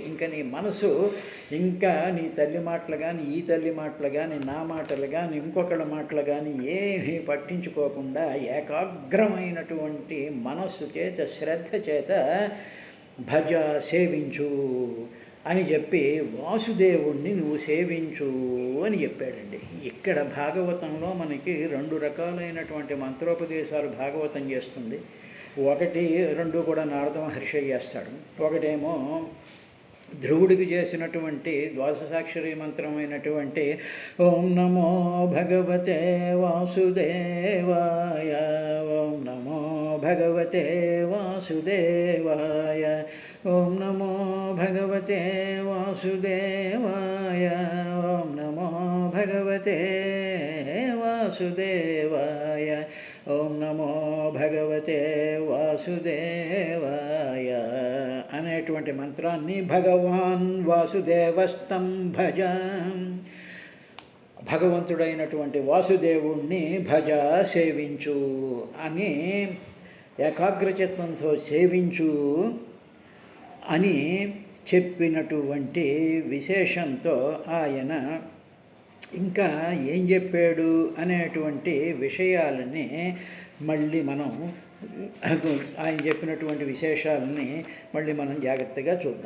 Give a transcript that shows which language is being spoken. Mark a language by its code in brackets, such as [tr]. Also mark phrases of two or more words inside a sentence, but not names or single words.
[te] ఇంకా నీ మనసు ఇంకా నీ తల్లి మాటలు కానీ ఈ తల్లి మాటలు కానీ నా మాటలు కానీ ఇంకొకళ్ళ మాటలు కానీ ఏమీ పట్టించుకోకుండా ఏకాగ్రమైనటువంటి మనస్సు చేత శ్రద్ధ చేత భజ సేవించు అని చెప్పి వాసుదేవుణ్ణి నువ్వు సేవించు అని చెప్పాడండి. ఇక్కడ భాగవతంలో మనకి 2 రకాలైనటువంటి మంత్రోపదేశాలు భాగవతం చేస్తుంది. 1, 2 కూడా నారద మహర్షి చేస్తాడు. ఒకటేమో ధ్రువుడికి చేసినటువంటి ద్వాదశాక్షరి మంత్రమైనటువంటి [sa] ఓం నమో భగవతే వాసుదేవాయ, ఓం నమో భగవతే వాసుదేవాయ, ఓం నమో భగవతే వాసుదేవాయ, ఓం నమో భగవతే వాసుదేవాయ, ఓం నమో భగవతే వాసుదేవాయ [te] అనేటువంటి మంత్రాన్ని [sa] భగవాన్ వాసుదేవస్తం భజ, [te] భగవంతుడైనటువంటి వాసుదేవుణ్ణి భజ సేవించు అని ఏకాగ్రచిత్తంతో సేవించు అని చెప్పినటువంటి విశేషంతో ఆయన ఇంకా ఏం చెప్పాడు అనేటువంటి విషయాలని మళ్ళీ మనం ఆయన చెప్పినటువంటి విశేషాలని మళ్ళీ మనం జాగ్రత్తగా చూద్దాం.